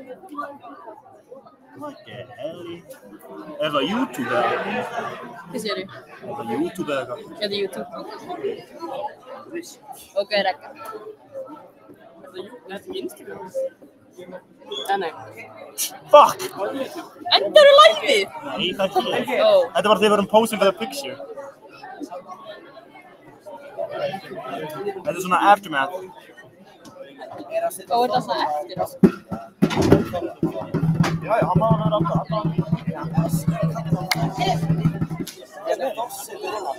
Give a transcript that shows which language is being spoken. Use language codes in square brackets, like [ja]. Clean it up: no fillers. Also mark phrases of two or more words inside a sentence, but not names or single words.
[en] What the hell? [is] Er það YouTube eða? Hvað sér ég? Er það YouTube eða eitthvað? Þetta er YouTube. Ok, rekka. Þetta er Instagram. Nei. [en] Fuck! [is] Endar þú live-ið? Nei, það er ekki. Ó. Þetta var þegar við vorum [en] posing for the picture. [is] Þetta er svona aftermath. Og er það svona eftir á? Já, hann má vera alltaf. Þetta er Þorsi fyrir það.